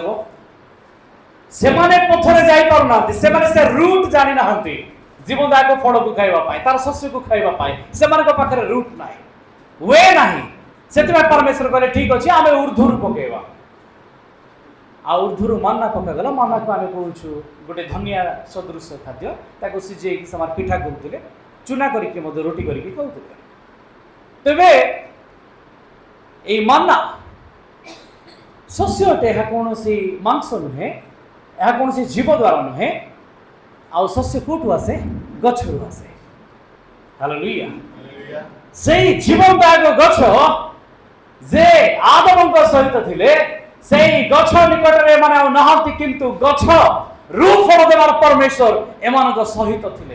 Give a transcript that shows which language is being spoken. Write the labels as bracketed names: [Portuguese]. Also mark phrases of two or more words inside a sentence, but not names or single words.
[Odia] ସେମାନେ ପଥରେ ଯାଇପାରୁନାହାନ୍ତି, ସେମାନେ ସେ ରୁଟ୍ ଜାଣିନାହାନ୍ତି ଜୀବନଦାୟକ ଫଳକୁ ଖାଇବା ପାଇଁ, ତାର ଶସ୍ୟକୁ ଖାଇବା ପାଇଁ ସେମାନଙ୍କ ପାଖରେ ରୁଟ୍ ନାହିଁ, ୱେ ନାହିଁ। ସେଥିପାଇଁ ପରମେଶ୍ୱର କହିଲେ ଠିକ୍ ଅଛି ଆମେ ଉର୍ଦ୍ଧ୍ୱରୁ ପକେଇବା। ଆଉ ଉର୍ଦ୍ଧ୍ୱରୁ ମାନ୍ନା ପକାଗଲା। ମାନ୍ନାକୁ ଆମେ କହୁଛୁ ଗୋଟେ ଧନିଆ ସଦୃଶ ଖାଦ୍ୟ, ତାକୁ ସିଝେଇକି ସେମାନେ ପିଠା କରୁଥିଲେ, ଚୁନା କରିକି ମଧ୍ୟ ରୁଟି କରିକି ଖାଉଥିଲେ। ତେବେ ଏହି ମାନ୍ନା ଶସ୍ୟ ଅଟେ, ଏହା କୌଣସି ମାଂସ ନୁହେଁ, ଏହା କୌଣସି ଜୀବ ଦ୍ୱାରା ନୁହେଁ। ଆଉ ଶସ୍ୟ କୋଉଠୁ ଆସେ? ଗଛରୁ ଆସେ। ହାଲେଲୁୟା। ସେଇ ଜୀବନଦାୟକ ଗଛ ଯେ ଆଦମଙ୍କ ସହିତ ଥିଲେ, ସେଇ ଗଛ ନିକଟରେ ଏମାନେ ଆଉ ନାହାନ୍ତି, କିନ୍ତୁ ଗଛ ରୁ ଫଳ ଦେବାର ପରମେଶ୍ୱର ଏମାନଙ୍କ ସହିତ ଥିଲେ।